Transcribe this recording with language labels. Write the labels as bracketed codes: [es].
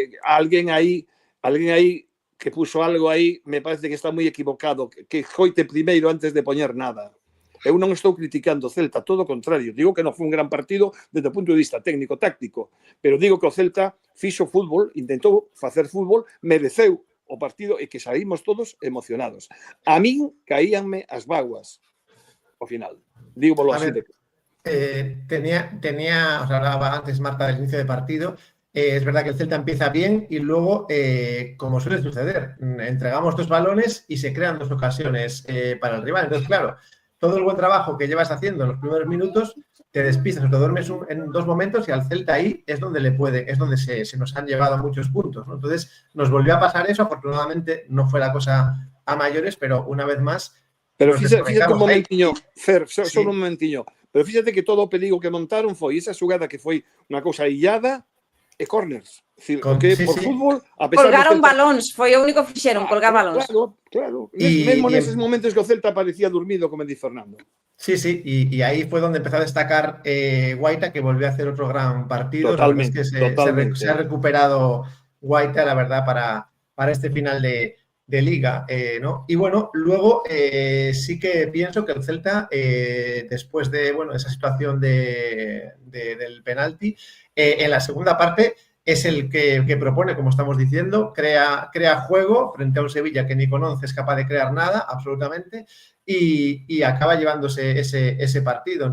[gl] Alguén aí que puso algo aí, me parece que está moi equivocado, que coite primeiro antes de poñer nada. Eu non estou criticando o Celta, todo o contrario. Digo que non foi un gran partido desde o punto de vista técnico-táctico, pero digo que o Celta fixo fútbol, intentou facer fútbol, mereceu o partido e que saímos todos emocionados. A min caíanme as vaguas ao final. Dígolo así. [es] Os hablaba antes Marta del inicio de partido. Es verdad que el Celta empieza bien y luego, como suele suceder, entregamos 2 balones y se crean 2 ocasiones para el rival. Entonces, claro, todo el buen trabajo que llevas haciendo en los primeros minutos, te despistas o te duermes en 2 momentos y al Celta ahí es donde se nos han llevado muchos puntos, ¿no? Entonces, nos volvió a pasar eso. Afortunadamente no fue la cosa a mayores, pero una vez más... [gl] Pero fíjate un momentiño, Fer, solo un momentiño. Pero fíjate que todo o perigo que montaron foi esa xugada que foi unha cousa illada e corners. Porque por fútbol, a pesar colgaron balóns, foi o único que fixeron, colgar balóns. Claro. Mesmo neses momentos que o Celta parecía dormido, como di Fernando. [es] Sí, y ahí fue donde empezó a destacar Guaita, que volvió a hacer otro gran partido. Totalmente. Se ha recuperado Guaita, la verdad, para este final de Liga, ¿no? Y bueno, luego sí que pienso que el Celta, después de esa situación del penalti, en la segunda parte es el que propone, como estamos diciendo, crea juego frente a un Sevilla que ni con 11 es capaz de crear nada, absolutamente, y acaba llevándose ese partido.